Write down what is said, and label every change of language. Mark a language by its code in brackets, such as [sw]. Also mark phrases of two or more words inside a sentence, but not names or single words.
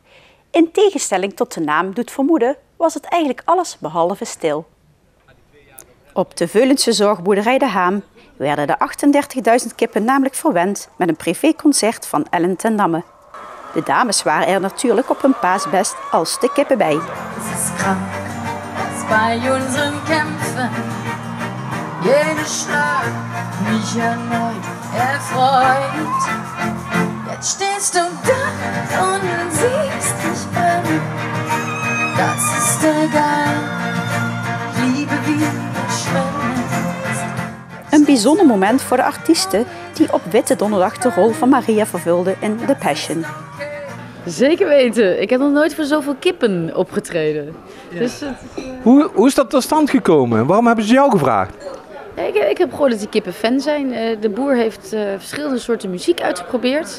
[nl] In tegenstelling tot de naam doet vermoeden, was het eigenlijk alles behalve stil. Op de Veulense zorgboerderij De Haam werden de 38.000 kippen namelijk verwend met een privéconcert van Ellen ten Damme. De dames waren er natuurlijk op hun paasbest als de kippen bij. [de] Es ist krank, dass bei unseren Kämpfen jeder Schlag mich erneut erfreut. Jetzt stehst du da und siehst mich brennen. Das ist egal, ich liebe wie schwimmen. [nl] Een bijzonder moment voor de artiesten die op Witte Donderdag de rol van Maria vervulden in The Passion. Zeker weten. Ik heb nog nooit voor zoveel kippen opgetreden. Ja. Dus Hoe is dat tot stand gekomen? Waarom hebben ze jou gevraagd? ik heb gehoord dat die kippen fan zijn. De boer heeft verschillende soorten muziek uitgeprobeerd.